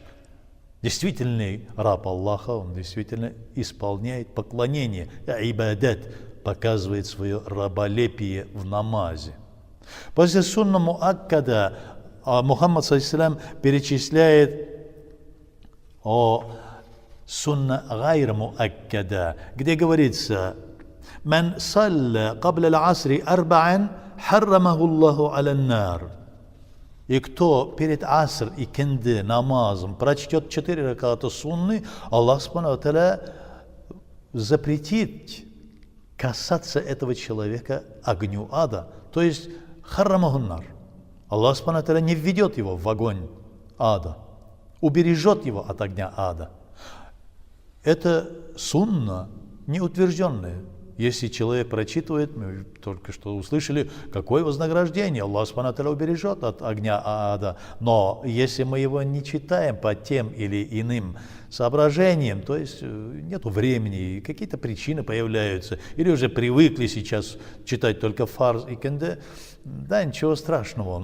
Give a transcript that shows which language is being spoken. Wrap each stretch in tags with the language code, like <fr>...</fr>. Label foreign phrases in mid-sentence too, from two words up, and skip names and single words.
<ru>Действительный раб Аллаха, он действительно исполняет поклонение, ибадат, показывает свое раболепие в намазе. После</ru> <ar>سنة مؤكدة</ar> <ru>Мухаммад саллаллаху перечисляет о</ru> <ar>سنة غير مؤكدة,</ar> <ru>где говорится:</ru> <ar>«من صلى قبل العصر أربعا حرمه الله على النار».</ar> <ru>И кто перед аср и кенде намазом прочтет 4 раката сунны,</ru> <ar>الله سبحانه وتعالى</ar> <ru>запретит касаться этого человека огню ада. То есть харрамахуннар.</ru> <ar>الله سبحانه وتعالى</ar> <ru>не введет его в огонь ада, убережет его от огня ада. Это сунна неутвержденная. Если человек прочитывает, мы только что услышали, какое вознаграждение.</ru> <ar>الله سبحانه وتعالى</ar> <ru>убережет от огня ада. Но если мы его не читаем по тем или иным соображениям, то есть нету времени, какие-то причины появляются, или уже привыкли сейчас читать только фарз и кенде, да, ничего страшного.</ru>